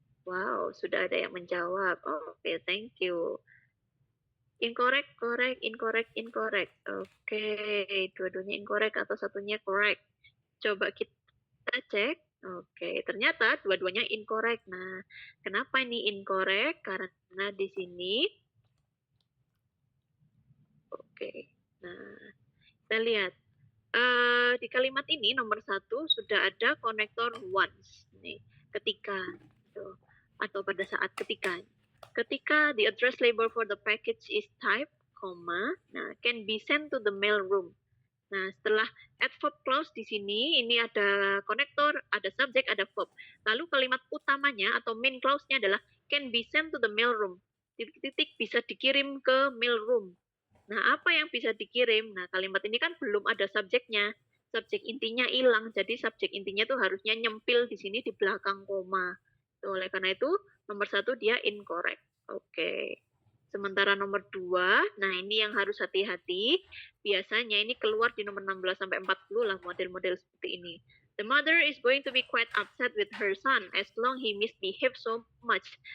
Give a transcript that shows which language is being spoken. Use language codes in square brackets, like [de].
[id] Wow, sudah ada yang menjawab. [en] Oke, thank you. Incorrect, correct, incorrect, incorrect. [id] Oke, dua-duanya incorrect atau satunya correct. Coba kita cek. Oke, ternyata dua-duanya incorrect. Nah, kenapa ini incorrect? Karena di sini. Oke, nah kita lihat. Di kalimat ini nomor 1 sudah ada konektor once. Nih, ketika. Gitu. Atau pada saat ketika. [en] Ketika the address label for the package is type, nah can be sent to the mail room. [id] Nah, setelah adverb clause di sini, ini ada konektor, ada subjek, ada verb. Lalu kalimat utamanya atau main clause-nya adalah [en] can be sent to the mail room. [id] Titik-titik bisa dikirim ke mail room. Nah, apa yang bisa dikirim? Nah, kalimat ini kan belum ada subjeknya. Subjek intinya hilang, jadi subjek intinya tuh harusnya nyempil di sini di belakang koma. Oleh karena itu, nomor 1 dia incorrect. Oke. Sementara nomor 2, nah ini yang harus hati-hati. Biasanya ini keluar di nomor 16 sampai 40 lah model-model seperti ini. [en] The mother is going to be quite upset with her son as long he misbehaves so much.